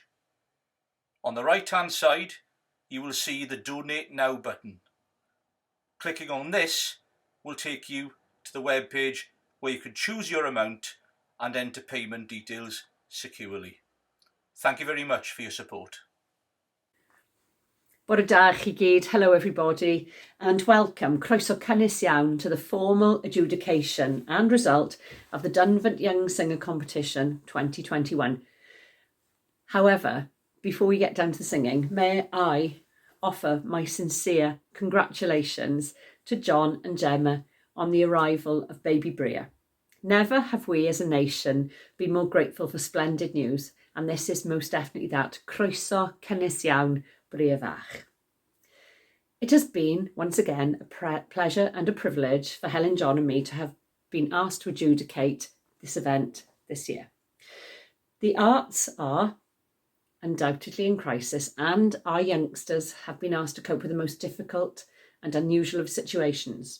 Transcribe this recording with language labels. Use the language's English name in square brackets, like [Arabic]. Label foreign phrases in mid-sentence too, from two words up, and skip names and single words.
[English] On the right hand side, you will see the Donate Now button. Clicking on this will take you to the web page where you can choose your amount and enter payment details securely. Thank you very much for your support. [Welsh] Bore da chi gyd, [English] hello everybody, and welcome, [Welsh] croeso cynnes iawn [English] to the formal adjudication and result of the Dunvant Young Singer Competition 2021. However, before we get down to the singing, may I offer my sincere congratulations to John and Gemma on the arrival of baby Bria. Never have we as a nation been more grateful for splendid news, and this is most definitely that. [Welsh] Croeso cynnes iawn, Bria fach. [English] It has been, once again, a pleasure and a privilege for Helen, John and me to have been asked to adjudicate this event this year. The arts are undoubtedly in crisis, and our youngsters have been asked to cope with the most difficult and unusual of situations.